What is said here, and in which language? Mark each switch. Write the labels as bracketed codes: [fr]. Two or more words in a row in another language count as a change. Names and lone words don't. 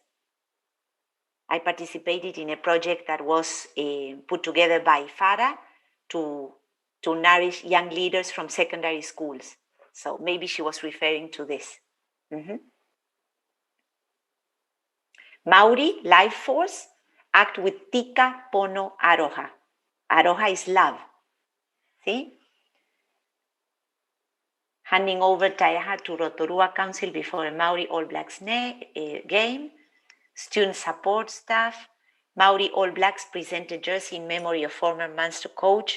[en] I participated in a project that was put together by FARA to nourish young leaders from secondary schools. So maybe she was referring to this. Maori, life force, act with [mi] tika, pono, aroha. [en] Aroha is love. See? Handing over Taiaha to Rotorua Council before a Maori All Blacks game. Student support staff. Maori All Blacks present a jersey in memory of former Munster coach.